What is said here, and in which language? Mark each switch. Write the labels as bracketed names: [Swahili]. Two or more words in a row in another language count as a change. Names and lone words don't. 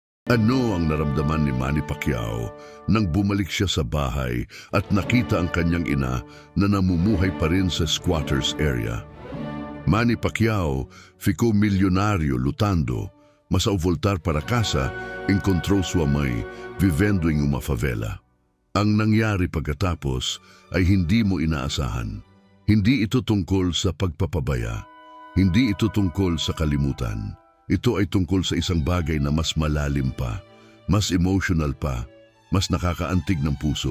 [Filipino] Ano ang naramdaman ni Manny Pacquiao nang bumalik siya sa bahay at nakita ang kanyang ina na namumuhay pa rin sa squatters area? [Portuguese] Manny Pacquiao ficou milionário lutando, mas ao voltar para casa, encontrou sua mãe vivendo em uma favela. [Filipino] Ang nangyari pagkatapos ay hindi mo inaasahan. Hindi ito tungkol sa pagpapabaya. Hindi ito tungkol sa kalimutan. Ito ay tungkol sa isang bagay na mas malalim pa, mas emotional pa, mas nakakaantig ng puso.